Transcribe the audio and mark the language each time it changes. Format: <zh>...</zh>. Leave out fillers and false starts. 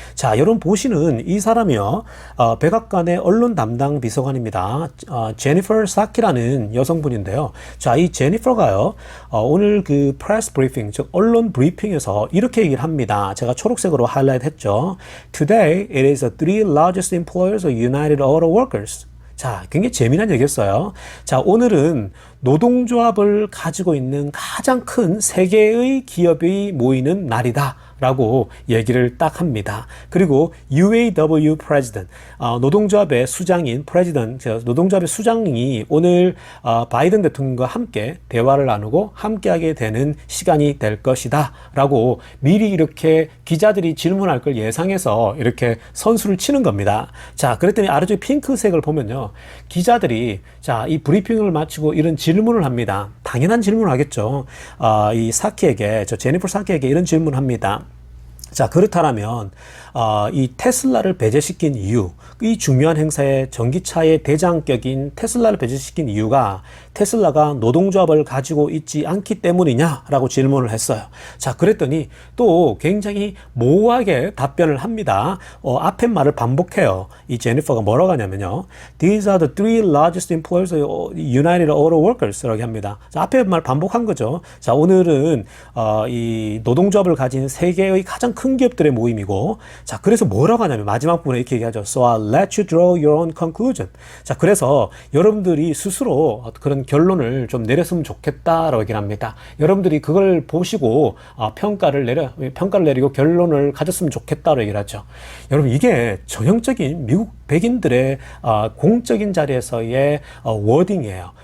<ko>자, 여러분 보시는 이 사람이요, 백악관의 언론 담당 비서관입니다. 제니퍼 사키라는 여성분인데요. 자, 이 제니퍼가요, 오늘 그 프레스 브리핑, 즉 언론 브리핑에서 이렇게 얘기를 합니다. 제가 초록색으로 하이라이트 했죠.</ko> <en>Today it is the three largest employers of United Auto Workers.</en> <ko>자, 굉장히 재미난 얘기였어요. 자, 오늘은 노동조합을 가지고 있는 가장 큰 세 개의 기업이 모이는 날이다 라고 얘기를 딱 합니다. 그리고 UAW President, 노동조합의 수장인 노동조합의 수장이 오늘 바이든 대통령과 함께 대화를 나누고 함께하게 되는 시간이 될 것이다 라고 미리 이렇게 기자들이 질문할 걸 예상해서 이렇게 선수를 치는 겁니다. 자, 그랬더니 아래쪽 핑크색을 보면요, 기자들이 자, 이 브리핑을 마치고 이런 질문을 합니다. 당연한 질문을 하겠죠. 이 사키에게, 제니퍼 사키에게 이런 질문을 합니다. 자, 그렇다면 이 테슬라를 배제시킨 이유, 이 중요한 행사에 전기차의 대장격인 테슬라를 배제시킨 이유가 테슬라가 노동조합을 가지고 있지 않기 때문이냐라고 질문을 했어요. 자, 그랬더니 또 굉장히 모호하게 답변을 합니다. 앞에 말을 반복해요. 이 제니퍼가 뭐라고 하냐면요,</ko> <en>These are the three largest employers of United Auto Workers라고 합니다.</en> <ko>자, 앞에 말 반복한 거죠. 자, 오늘은 이 노동조합을 가진 세 개의 가장 큰 기업들의 모임이고, 자, 그래서 뭐라고 하냐면 마지막 부분에 이렇게 얘기하죠.</ko> <en>So I'll let you draw your own conclusion.</en> <ko>자, 그래서 여러분들이 스스로 그런 결론을 좀 내렸으면 좋겠다라고 얘기를 합니다. 여러분들이 그걸 보시고 평가를 내리고 결론을 가졌으면 좋겠다라고 얘기를 하죠. 여러분, 이게 전형적인 미국 백인들의 공적인 자리에서의 워딩이에요.</ko>